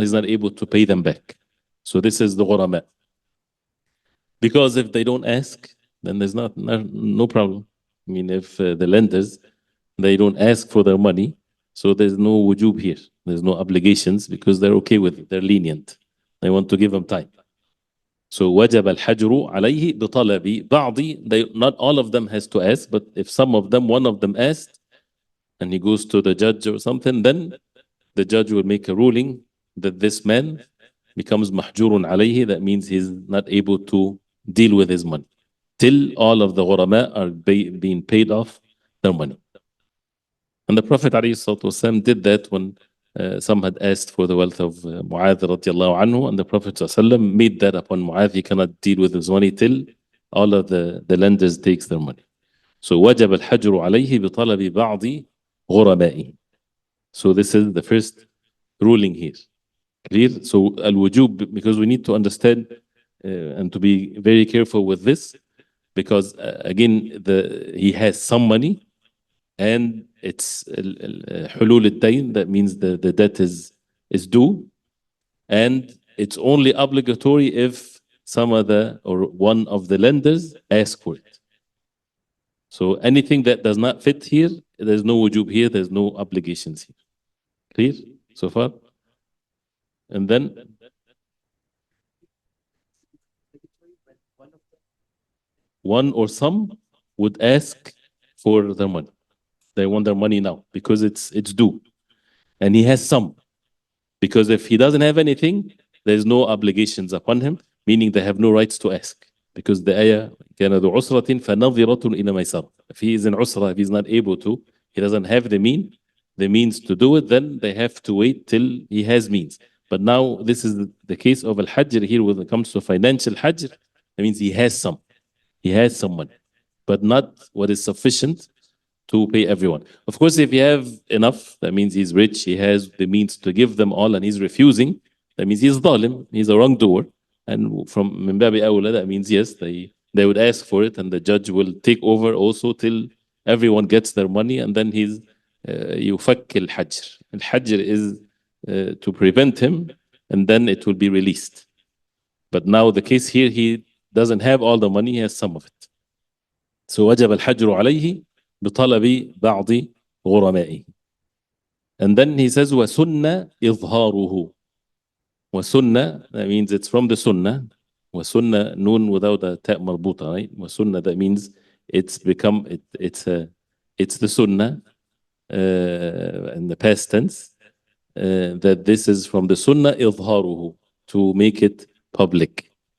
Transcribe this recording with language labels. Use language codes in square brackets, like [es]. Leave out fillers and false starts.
[en] He's not able to pay them back. So this is the ghurama. Because if they don't ask, then there's no problem. I mean, if the lenders, they don't ask for their money, so there's no wujub here. There's no obligations because they're okay with it. They're lenient. They want to give them time. So [ar] وجب الحجر عليه بطلب بعض. [en] Not all of them has to ask, but if some of them, one of them asked, and he goes to the judge or something, then the judge will make a ruling that this man becomes mahjurun alayhi. That means he's not able to deal with his money till all of the ghurama are being paid off their money. And the Prophet ﷺ did that when some had asked for the wealth of Mu'adh radiallahu anhu, and the Prophet ﷺ made that upon Mu'adh. He cannot deal with his money till all of the lenders takes their money. So [ar] وجب الحجر عليه بطلب بعض غرمائه. [en] So this is the first ruling here. Clear? So al-wujub, because we need to understand and to be very careful with this, because again, he has some money, and it's hulul al-dayn, that means the debt is due, and it's only obligatory if some other or one of the lenders ask for it. So anything that does not fit here, there's no wujub here, there's no obligations here. Clear so far? And then one or some would ask for their money. They want their money now because it's due. And he has some. Because if he doesn't have anything, there's no obligations upon him, meaning they have no rights to ask. Because the ayah, [ar] كَانَ ذُو عُسْرَةٍ فَنَظِرَةٌ إِلَى مَيْسَرٍ. [en] If he is in usra, if he's not able to, he doesn't have the means to do it, then they have to wait till he has means. But now this is the case of Al-Hajr here when it comes to financial Hajr. That means he has some. He has some money, but not what is sufficient to pay everyone. Of course, if you have enough, that means he's rich, he has the means to give them all, and he's refusing, that means he's zalim, he's a wrongdoer. And from min babi awla, that means yes, they would ask for it, and the judge will take over also till everyone gets their money, and then he's yufak al-hajr. Al-hajr is to prevent him, and then it will be released. But now the case here, he doesn't have all the money, he has some of it. So [ar] وجب الحجر عليه بطلب بعض غرمائه. [en] And then he says [ar] وسنة إظهاره. [en] وسنة, that means it's from the sunnah. وسنة, noon without a ta مربوطة, right? وسنة, that means it's become, it's the sunnah in the past tense, that this is from the sunnah إظهاره, to make it public.